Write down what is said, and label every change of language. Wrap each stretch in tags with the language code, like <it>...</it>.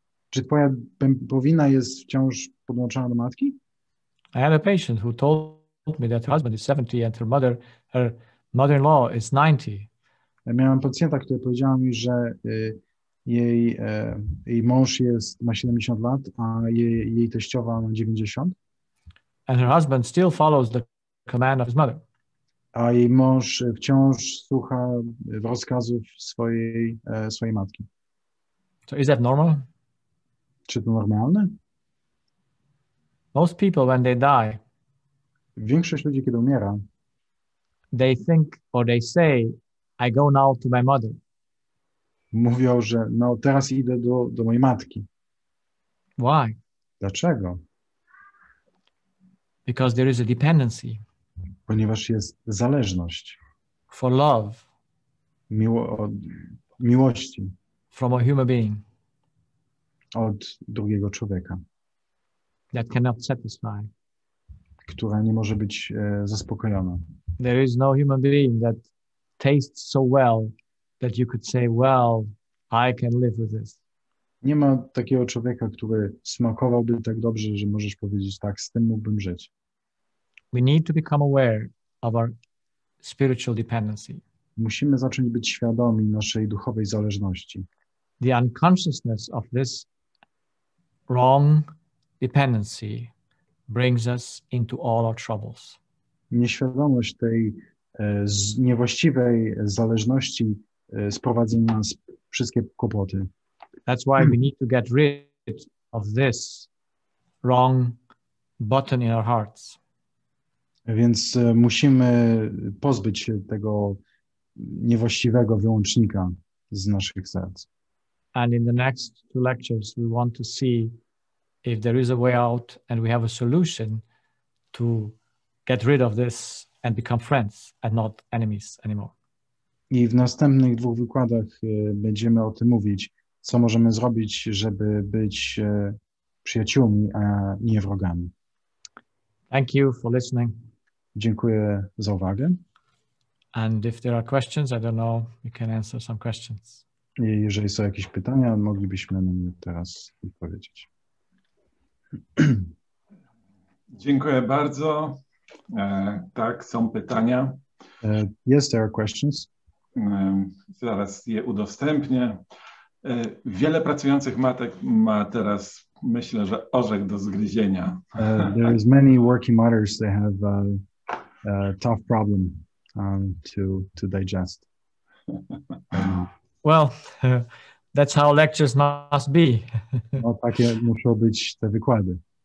<pl>Czy twoja pompowina jest wciąż podłączona do matki?</pl> <en>I had a patient who told me that her husband is 70 and her mother-in-law is 90.</en> <pl>Ja miałem pacjenta, który powiedział mi, że jej mąż ma 70 lat, a jej teściowa ma 90.</pl> <en>And her husband still follows the command of his mother.</en> <pl>A jej mąż wciąż słucha rozkazów swojej matki.</pl> <en>So is that normal?</en> <pl>Czy to normalne?</pl> <en>Most people, when they die,</en> <pl>Większość ludzi, kiedy umiera,</pl> <en>they think or they say, I go now to my mother.</en> <pl>mówią, że no teraz idę do mojej matki.</pl> <en>Why?</en> <pl>Dlaczego?</pl> <en>Because there is a dependency</en> <pl>Ponieważ jest zależność</pl> <en>for love</en> <pl>od miłości</pl> <en>from a human being</en> <pl>od drugiego człowieka,</pl> <en>that cannot satisfy.</en> <pl>która nie może być zaspokojona.</pl> <en>There is no human being that tastes so well that you could say, well, I can live with this.</en> <pl>Nie ma takiego człowieka, który smakowałby tak dobrze, że możesz powiedzieć, tak, z tym mógłbym żyć.</pl> <en>We need to become aware of our spiritual dependency.</en> <pl>Musimy zacząć być świadomi naszej duchowej zależności.</pl> <en>The unconsciousness of this wrong dependency brings us into all our troubles.</en> <pl>Nieświadomość tej niewłaściwej zależności sprowadza nas wszystkie kłopoty.</pl> <en>That's why we need to get rid of this wrong button in our hearts.</en> <pl>Więc musimy pozbyć się tego niewłaściwego wyłącznika z naszych serc.</pl> <en>And in the next two lectures, we want to see if there is a way out and we have a solution to get rid of this and become friends and not enemies anymore.</en> <pl>I w następnych dwóch wykładach będziemy o tym mówić, co możemy zrobić, żeby być przyjaciółmi, a nie wrogami.</pl> <en>Thank you for listening.</en> <pl>Dziękuję za uwagę.</pl> <en>And if there are questions, I don't know, we can answer some questions.</en> <pl>I jeżeli są jakieś pytania, moglibyśmy na nie teraz odpowiedzieć. Dziękuję bardzo. Tak, są pytania.</pl> <en>Yes, there are questions.</en> <pl>Zaraz je udostępnię. Wiele pracujących matek ma teraz, myślę, że orzech do zgryzienia.</pl> <en>There is many working mothers that have a tough problem to digest. Well, that's how lectures must be.</en> <pl>No, takie muszą być te wykłady.</pl>